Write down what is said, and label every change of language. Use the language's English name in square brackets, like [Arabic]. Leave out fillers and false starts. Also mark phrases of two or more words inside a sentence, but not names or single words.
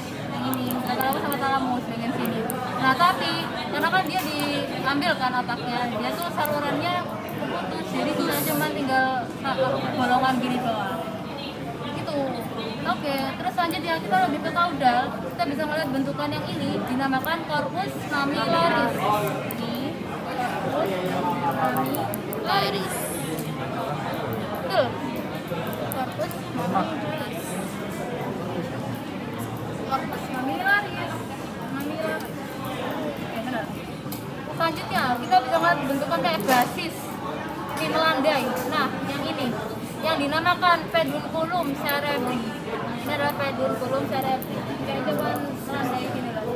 [Indonesian] Ini talamus sama talamus bagian sini. Nah, tapi karena kan dia diambil kan otaknya, dia tuh salurannya putus, jadi cuma tinggal bolongan gini doang. Itu. Oke, terus selanjutnya kita lebih ke kaudal, kita bisa melihat bentukan yang ini dinamakan [Latin] corpus mammillaris. [Indonesian] Ini [Latin] corpus mammillaris. [Indonesian] Betul. [Latin] Corpus mammillaris. Corpus mammillaris. [Indonesian] Oke, benar. Selanjutnya kita bisa melihat bentukan kayak basis ini melandai. Nah, yang ini yang dinamakan [Latin] pedunculum cerebri. [Indonesian] Ini adalah [Latin] pedunculum cerebri. [Indonesian] Kayak cuman melandai gini loh.